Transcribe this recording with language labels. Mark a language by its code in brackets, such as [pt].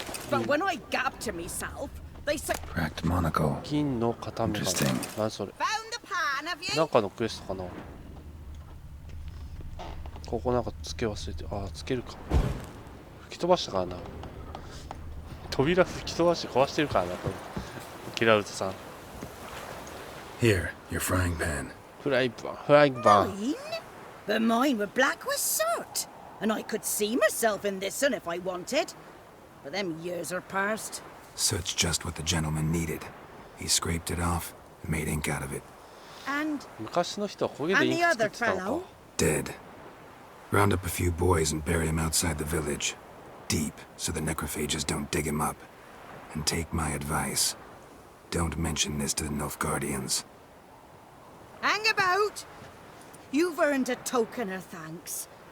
[en] But when I gabbed to myself, they said, Cracked monocle. [ja] 金の固めが。 [en] Interesting. [ja] 何それ。 [en] Found the pan, have you? [ja] なんかのクエストかな。ここなんかつけ忘れて。つけるか。吹き飛ばしたからな。扉吹き飛ばして壊してるからな。これゲラルトさん。 [en] Here, your frying pan. [ja] フライパン。 [en] Mine? But mine were black with soot. And I could see myself in this one if I wanted. But them years are past. Soot's just what the gentleman needed. He scraped it off and made ink out of it. And [ja] 昔の人は焦げでインク作ってたのか。 [en] Dead. Round up a few boys and bury him outside the village. Deep, so the necrophages don't dig him up. And take my advice. Don't mention this to the Nilfgaardians. hang about. You've earned a token of thanks.